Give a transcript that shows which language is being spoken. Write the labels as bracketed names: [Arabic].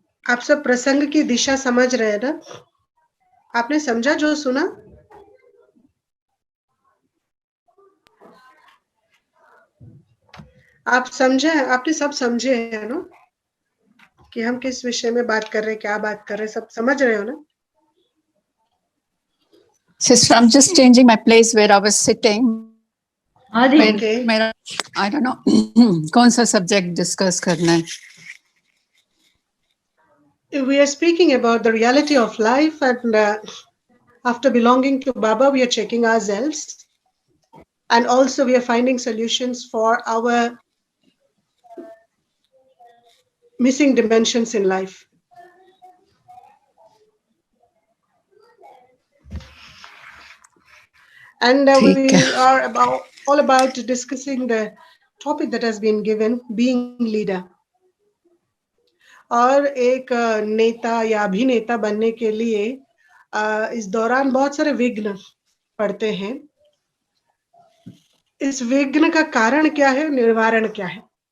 [Hindi] आप सब प्रसंग की दिशा समझ रहे हैं ना? आपने समझा जो सुना? आप समझे? आपने सब समझे है ना कि हम किस विषय में बात कर रहे हैं, क्या बात कर रहे हैं, सब समझ रहे हो ना? [English] sister, I'm just changing my place where I was sitting. [Hindi] हाँ दीदी। [English] Okay. [Hindi] मेरा [English] I don't know [Hindi] कौन सा सब्जेक्ट डिस्कस करना है। [English] we are speaking about the reality of life, and after belonging to Baba, we are checking ourselves, and also we are finding solutions for our missing dimensions in life. And [Hindi] ठीक है. [English] we are all about discussing the topic that has been given, being leader. [Hindi] और एक नेता या अभिनेता बनने के लिए इस दौरान बहुत सारे विघ्न पड़ते हैं. इस विघ्न का कारण क्या है, निवारण क्या है?